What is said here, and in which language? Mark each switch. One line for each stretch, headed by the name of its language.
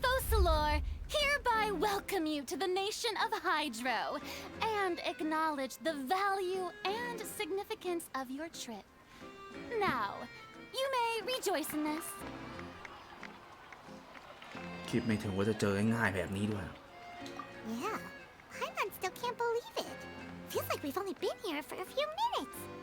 English: Hereby welcome you to the nation of Hydro and acknowledge the value and significance of your trip. Now, you may rejoice in this.
Thai: คิดไม่ถึงว่าจะเจอง่ายๆแบบนี้ด้วย
English: Yeah, Paimon still can't believe it. Feels like we've only been here for a few minutes.